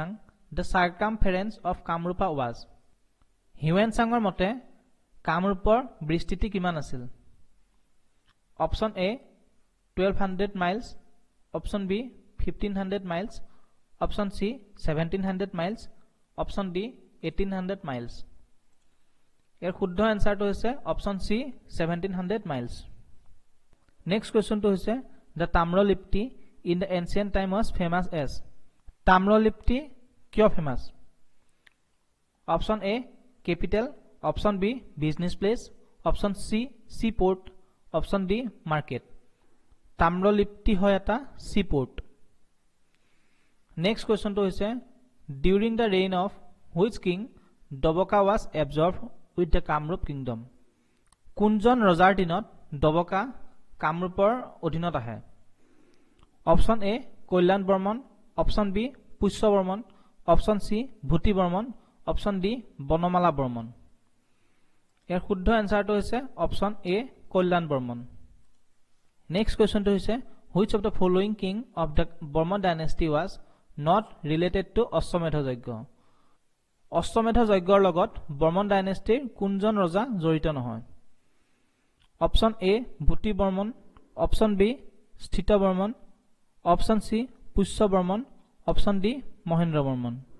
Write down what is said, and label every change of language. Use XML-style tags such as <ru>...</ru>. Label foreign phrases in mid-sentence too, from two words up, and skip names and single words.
<en>The circumference of Kamrupa was</en> <as>হিউৱেন চাঙৰ মতে কামৰূপৰ বিস্তৃতি কিমান আছিল</as> <en>option A 1200 miles option B 1500 miles option C 1700 miles option D 1800 miles</en> <as>ইয়াৰ শুদ্ধ এনসাৰটো হৈছে</as> <en>option C 1700 miles next questionটো হৈছে the Tamralipti in the ancient time was famous as? তাম্ৰলিপ্তি কিয় famous? option A capital, option B business place, option C seaport, option D market.</en> <as>তাম্ৰলিপ্তি হয় এটা seaport.</as> <en>Next question to is during the reign of which king Dobaka was absorbed with the Kamrup kingdom?</en> <as>কোনজন ৰজাৰ দিনত দবকা কামৰূপৰ অধীনত আহে?</as> <en>option A কল্যাণ বৰ্মন, option B পুষ্য বৰ্মন, option C ভূতি বৰ্মন, option D বনমালা বৰ্মন.</en> <as>ইয়াৰ শুদ্ধ এনসাৰটো হৈছে</as> <en>option A</en> <as>কল্যাণ বৰ্মন.</as> <en>next questionটো হৈছে which of the following king of the Burman dynasty was not related to অশ্বমেধ যজ্ঞ?</en> <as>অশ্বমেধ যজ্ঞৰ লগত বৰ্মন ডাইনেষ্টিৰ কোনজন ৰজা জড়িত নহয়?</as> <en>option A ভূতি বৰ্মন, option B স্থিত বৰ্মন, option C পুষ্য বৰ্মন, option D মহেন্দ্ৰ বৰ্মন.</en>